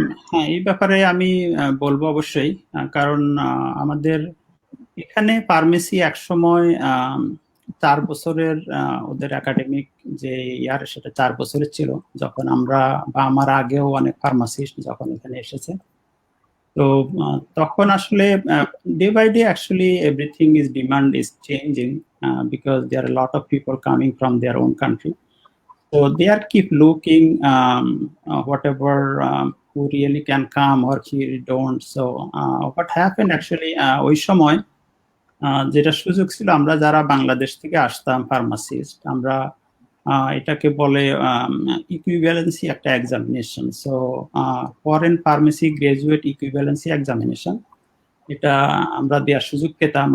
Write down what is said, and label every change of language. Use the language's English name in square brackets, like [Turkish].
[Bangla] হ্যাঁ, এই ব্যাপারে আমি বলবো অবশ্যই, কারণ আমাদের এখানে ফার্মেসি একসময় 4 বছরের ওদের একাডেমিক যে ইয়ার, সেটা 4 বছরের ছিল যখন আমরা, বা আমার আগেও অনেক ফার্মাসিস্ট যখন এখানে এসেছে। তো তখন আসলে [English] Day by day actually everything is demand is changing, because there are lot of people coming from their own country. So they are keep looking whatever who really can come or who don't. So what happened actually, [Bangla] ওই সময় যেটা সুযোগ ছিল, আমরা যারা বাংলাদেশ থেকে আসতাম pharmacist, আমরা এটাকে বলে ইকুইভ্যালেন্সি একটা examination. So foreign pharmacy graduate equivalency examination, এটা আমরা দেওয়ার সুযোগ পেতাম।